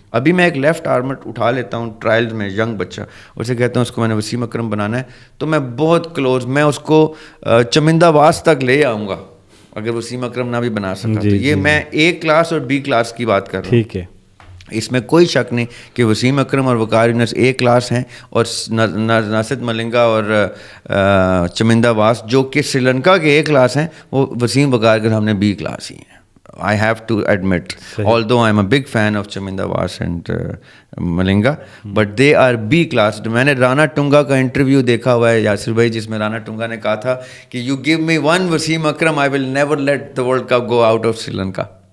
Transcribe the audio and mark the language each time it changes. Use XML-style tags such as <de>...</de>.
<ur>ابھی میں ایک لیفٹ آرمر اٹھا لیتا ہوں ٹرائلز میں, ینگ بچہ, اسے کہتا ہوں اس کو میں نے وسیم اکرم بنانا ہے, تو میں بہت کلوز, میں اس کو چمندہ واس تک لے آؤں گا اگر وسیم اکرم نہ بھی بنا سکا. تو یہ میں اے کلاس اور بی کلاس کی بات کر رہا ہوں. ٹھیک ہے, اس میں کوئی شک نہیں کہ وسیم اکرم اور وقار یونس اے کلاس ہیں, اور ناسد ملنگا اور چمندہ واس جو کہ سری لنکا کے اے کلاس ہیں, وہ وسیم وقار کے سامنے بی کلاس ہی ہیں.</ur> <en>I have to admit, although I'm a big fan of Chaminda Vas and Malinga, but they are B class.</en> <ur>میں نے رانا ٹنگا کا انٹرویو دیکھا ہوا ہے یاسر بھائی, جس میں رانا ٹنگا نے کہا تھا کہ</ur> <en>you give me one Wasim Akram, I will never let the World Cup go out of Sri Lanka.</en>